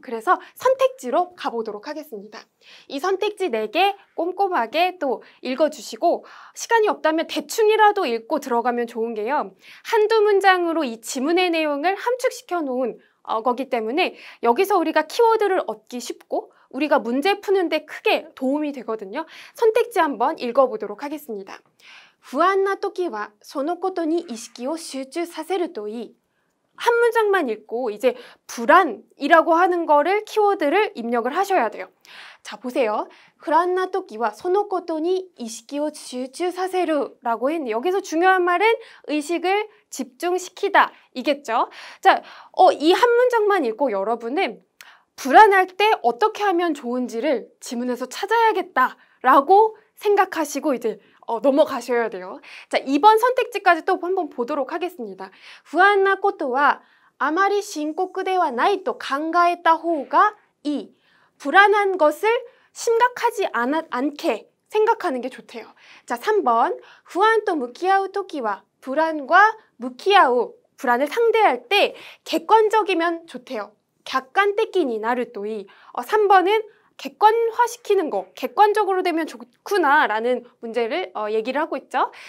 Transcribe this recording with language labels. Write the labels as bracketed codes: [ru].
[ko] 그래서 선택지로 가보도록 하겠습니다. 이 선택지 4개 꼼꼼하게 또 읽어주시고 시간이 없다면 대충이라도 읽고 들어가면 좋은 게요. 한두 문장으로 이 지문의 내용을 함축시켜 놓은 거기 때문에 여기서 우리가 키워드를 얻기 쉽고 우리가 문제 푸는데 크게 도움이 되거든요. 선택지 한번 읽어보도록 하겠습니다. [ja] 不安な時はそのことに意識を集中させるといい. [ko] 한 문장만 읽고 이제 불안이라고 하는 거를 키워드를 입력을 하셔야 돼요. 자, 보세요. [ja] 不安な時はそのことに意識を集中させる [ko] 라고 했는데 여기서 중요한 말은 의식을 집중시키다 이겠죠. 자, 이 한 문장만 읽고 여러분은 불안할 때 어떻게 하면 좋은지를 지문에서 찾아야겠다라고 생각하시고 이제 넘어가셔야 돼요. 자, 2번 선택지까지 또 한번 보도록 하겠습니다. [ja] 不安なことはあまり深刻ではないと考えた方がいい. [ko] 불안한 것을 심각하지 않게 생각하는 게 좋대요. 자, 3번 [ja] 不安と向き合うときは [ko] 불안과 [ja] 向き合う [ko] 불안을 상대할 때 객관적이면 좋대요. [ja] 客観的になるといい. [ko] 3번은 객관화시키는 거, 객관적으로 되면 좋구나 라는 문제를 얘기를 하고 있죠.